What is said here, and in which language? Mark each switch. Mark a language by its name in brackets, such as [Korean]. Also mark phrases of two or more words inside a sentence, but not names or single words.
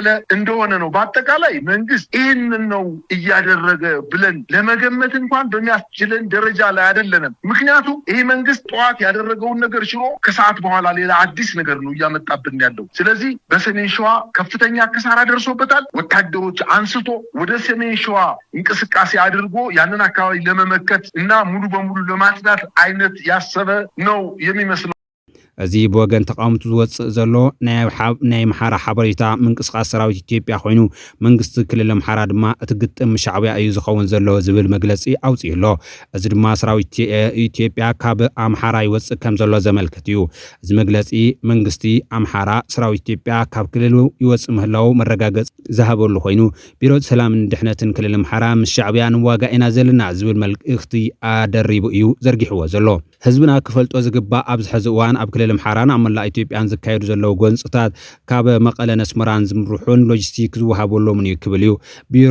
[Amharic] እንደሆነ ነው። በአጠቃላይ መንግስት ይህንን ነው እያደረገ ብለን ለመገመት እንኳን በሚያስችለን ደረጃ ላይ አይደለንም። ምክንያቱም ይህ መንግስት ጠዋት ያደረገውን ነገር ሽሮ ከሰዓት በኋላ ሌላ አዲስ ነገር ነው እያመጣብን ያለው። ስለዚህ በሰሜን ሸዋ ከፍተኛ ኪሳራ ደርሶበታል። ወታደሮች አንስቶ ወደ ሰሜን ሸዋ እንቅስቃሴ አድርጎ ያንን አካባቢ ለመመከት እና ሙሉ በሙሉ ለማጽዳት አይነት ያሰበ ነው የሚመስለው። [Tigrinya] እዚ ብወገን ተቃውምቱ ዝወፅእ ዘሎ ናይ ምሓራ ሓበሬታ ምንቅስቃስ ሰራዊት ኢትዮጵያ ኮይኑ መንግስቲ ክልል ምሓራ ድማ እቲ ግጥም ሻዕብያ እዩ ዝኸውን ዘሎ ዝብል መግለፂ ኣውፅኡ ኣሎ። እዚ ድማ ሰራዊት ኢትዮጵያ ካብ ኣምሓራ ይወፅእ ከም ዘሎ ዘመልክት እዩ። እዚ መግለፂ መንግስቲ ኣምሓራ ሰራዊት ኢትዮጵያ ካብ ክልሉ ይወፅእ ምህላው መረጋገፂ ዝሃበሉ ኮይኑ ቢሮ ሰላምን ድሕነትን ክልል ምሓራ ምስ ሻዕብያ ንዋጋእ ኢና ዘለና ዝብል መልእኽቲ ኣደሪቡ እዩ ዘርጊሕዎ ዘሎ። ህዝብና ክፈልጦ ዝግባእ ኣብዚ ሕዚ እዋን ኣብ ክልል ምሓራን ኣብ መላእ ኢትዮጵያን ዝካየዱ ዘለዉ ጎንፅታት ካብ መቐለ ነስመራን ዝምርሑን ሎጂስቲክ ዝወሃበሎምን እዩ ክብል እዩ ቢሮ